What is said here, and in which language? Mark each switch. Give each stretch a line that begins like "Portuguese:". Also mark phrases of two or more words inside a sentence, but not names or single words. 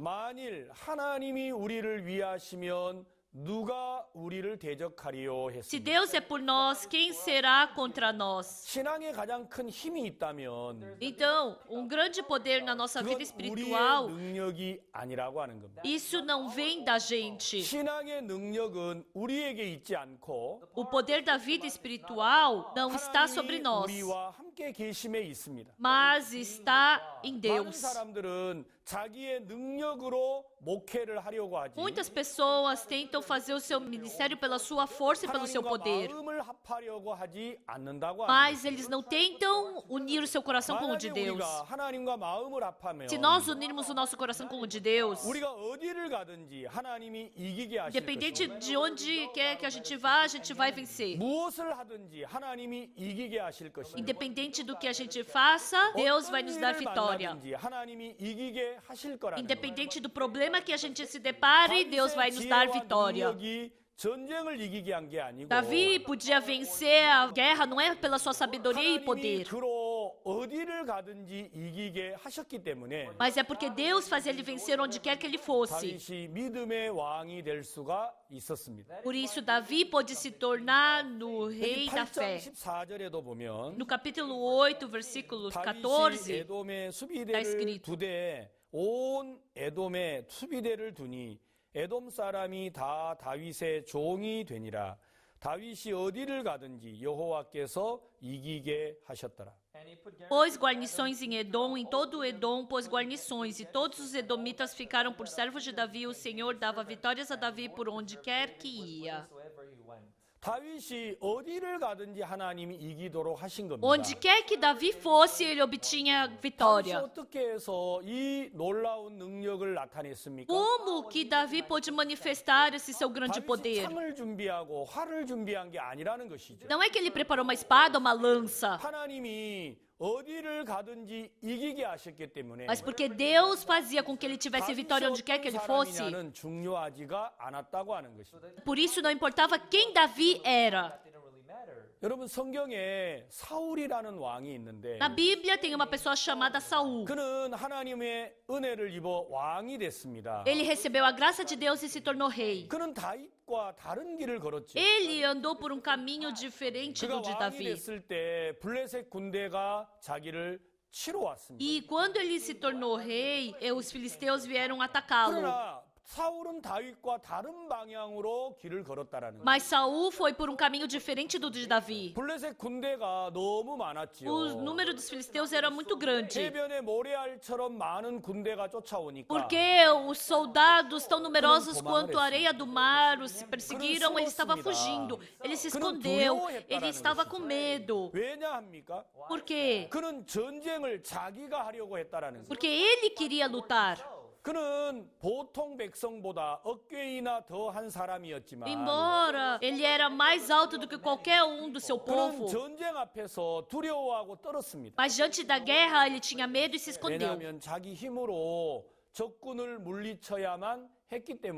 Korean: 만일 하나님이 우리를 위하시면 누가 우리를 대적하리요
Portuguese: se
Korean: 했습니다.
Portuguese: Deus é por nós, quem será contra nós?
Korean: 신앙에 가장 큰 힘이 있다면
Portuguese: Então, um grande poder na nossa vida
Korean: 그건 우리의
Portuguese: espiritual,
Korean: 능력이 아니라고 하는 겁니다.
Portuguese: isso não vem da gente.
Korean: 신앙의 능력은 우리에게 있지 않고
Portuguese: O poder da vida espiritual não está sobre
Korean: 하나님이
Portuguese: nós,
Korean: 우리와 함께 계심에 있습니다.
Portuguese: mas está em
Korean: 많은
Portuguese: Deus.
Korean: 사람들은 자기의 능력으로 목회를 하려고 하지
Portuguese: Muitas pessoas tentam fazer o seu ministério pela sua força e pelo seu
Korean: 하나님과
Portuguese: poder,
Korean: 마음을 합하려고 하지 않는다고 하는
Portuguese: mas eles não tentam unir o seu coração com o de
Korean: 만약에
Portuguese: Deus.
Korean: 우리가 하나님과 마음을 합하면
Portuguese: Se nós unirmos o nosso coração com o de Deus,
Korean: 우리가 어디를 가든지 하나님이 이기게 하실
Portuguese: independente
Korean: 것이고
Portuguese: de onde quer que a gente vai vencer.
Korean: 무엇을 하든지 하나님이 이기게 하실 것이고
Portuguese: Independente do que a gente faça, Deus vai nos dar vitória.
Korean: 만나든지 하나님이 이기게 하실 거라는
Portuguese: Independente do problema que a gente se depare, Deus vai nos dar vitória.
Korean: 능력이 전쟁을 이기게 한 게 아니고
Portuguese: Davi podia vencer a guerra não é pela sua sabedoria e
Korean: 하나님이
Portuguese: poder,
Korean: 그로 어디를 가든지 이기게 하셨기 때문에
Portuguese: mas é porque Deus fazia ele vencer onde quer que ele fosse.
Korean: 다윗이 믿음의 왕이 될 수가 있었습니다.
Portuguese: Por isso, Davi pôde se tornar no
Korean: 여기
Portuguese: rei da
Korean: 8장
Portuguese: fé.
Korean: 14절에도 보면
Portuguese: No capítulo 8, versículo
Korean: 다윗이
Portuguese: 14,
Korean: 에돔의
Portuguese: está
Korean: 수비대를
Portuguese: escrito.
Korean: 두되 온 에돔의 수비대를 두니 에돔 사람이 다 다윗의 종이 되니라. 다윗이 어디를 가든지 여호와께서 이기게 하셨더라.
English: And he put
Portuguese: pôs guarnições em Edom, em todo Edom pôs guarnições, e todos os edomitas ficaram por servos de Davi, o Senhor dava vitórias a Davi por onde quer que ia.
English: wheresoever he went.
Korean: 다윗이 어디를 가든지 하나님이 이기도록 하신 겁니다.
Portuguese: Onde quer que Davi fosse, ele obtinha
Korean: 다윗이
Portuguese: vitória.
Korean: 어떻게 해서 이 놀라운 능력을 나타냈습니까?
Portuguese: Como que Davi pôde manifestar esse seu grande
Korean: 다윗이
Portuguese: poder?
Korean: 창을 준비하고 활을 준비한 게 아니라는 것이죠.
Portuguese: Não é que ele preparou uma espada, uma lança,
Korean: 하나님이 어디를 가든지 이기게 하셨기 때문에
Portuguese: mas porque Deus fazia com que ele tivesse vitória onde quer que ele fosse.
Korean: 사람이냐는 중요하지가 않았다고 하는 것입니다.
Portuguese: Por isso não importava quem Davi era.
English: That didn't really matter.
Korean: 여러분 성경에 사울이라는 왕이 있는데
Portuguese: Na Bíblia tem uma pessoa chamada Saul.
Korean: 그는 하나님의 은혜를 입어 왕이 됐습니다.
Portuguese: Ele recebeu a graça de Deus e se tornou rei.
Korean: 그는 다윗과 다른 길을 걸었죠.
Portuguese: Ele andou por um caminho diferente do
Korean: 그가
Portuguese: de
Korean: 왕이
Portuguese: Davi.
Korean: 됐을 때 블레셋 군대가 자기를 치러 왔습니다.
Portuguese: E quando ele se tornou rei, os filisteus vieram atacá-lo.
Korean: 그러나 사울은 다윗과 다른 방향으로 길을 걸었다라는 거예요.
Portuguese: Mas Saul foi por um caminho diferente do de Davi.
Korean: 블레셋 군대가 너무 많았지요.
Portuguese: O número dos filisteus era muito grande.
Korean: 해변에 모래알처럼 많은 군대가 쫓아오니까
Portuguese: Porque os soldados tão numerosos quanto a areia do mar os perseguiram, ele estava fugindo. Ele se escondeu. Ele estava com medo.
Korean: 왜냐합니까?
Portuguese: Por quê?
Korean: 그는 전쟁을 자기가 하려고 했다라는 거예요.
Portuguese: Porque ele queria lutar.
Korean: 그는 보통 백성보다 어깨이나 더한 사람이었지만
Portuguese: Embora ele era mais alto do que qualquer do seu
Korean: 그는
Portuguese: povo,
Korean: 전쟁 앞에서 두려워하고 떨었습니다.
Portuguese: mas diante da guerra ele tinha medo e se escondeu.
Korean: 왜냐하면 자기 힘으로 적군을 물리쳐야만 했기 때문에.